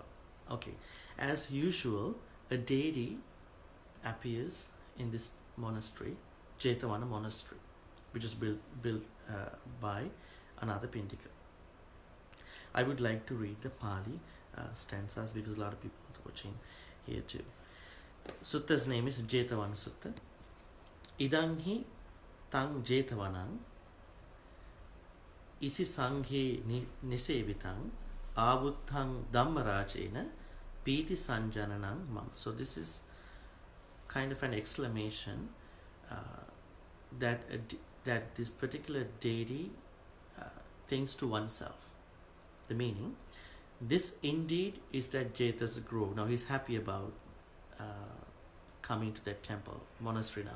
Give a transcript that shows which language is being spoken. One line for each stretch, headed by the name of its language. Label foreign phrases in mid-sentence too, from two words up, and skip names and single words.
English: Okay, as usual, a deity appears in this monastery, Jetavana monastery, which is built by Anathapindika. I would like to read the Pali stanzas because a lot of people are watching here too. Sutta's name is Jetavana Sutta.
Pali: Idang hi tang Jetavanang isi sanghe nisevitang avuthang dhammarajena piti sanjananang mama.
English: So this is kind of an exclamation that this particular deity thinks to oneself. The meaning, this indeed is that Jeta's grove. Now he's happy about coming to that temple, monastery now.